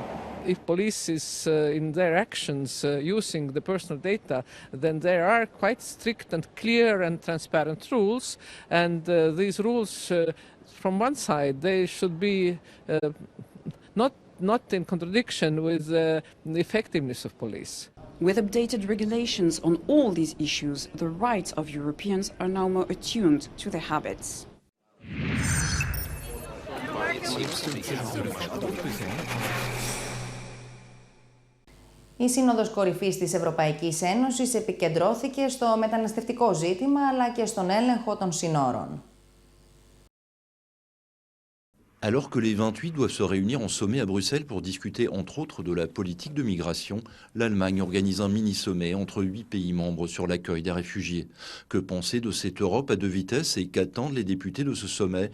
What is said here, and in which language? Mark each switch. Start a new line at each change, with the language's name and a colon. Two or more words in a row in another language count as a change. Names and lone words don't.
English: If police is in their actions using the personal data, then there are quite strict and clear and transparent rules, and these rules, from one side, they should be not in contradiction with the effectiveness of police. With updated regulations on all these issues, the rights of Europeans are now more attuned to their habits.
Greek: Η Σύνοδος Κορυφής της Ευρωπαϊκής Ένωσης επικεντρώθηκε στο μεταναστευτικό ζήτημα αλλά και στον έλεγχο των συνόρων.
French: Alors que les 28 doivent se réunir en sommet à Bruxelles pour discuter entre autres de la politique de migration, l'Allemagne organise un mini-sommet entre 8 pays membres sur l'accueil des réfugiés. Que penser de cette Europe à deux vitesses et qu'attendent les députés de ce sommet?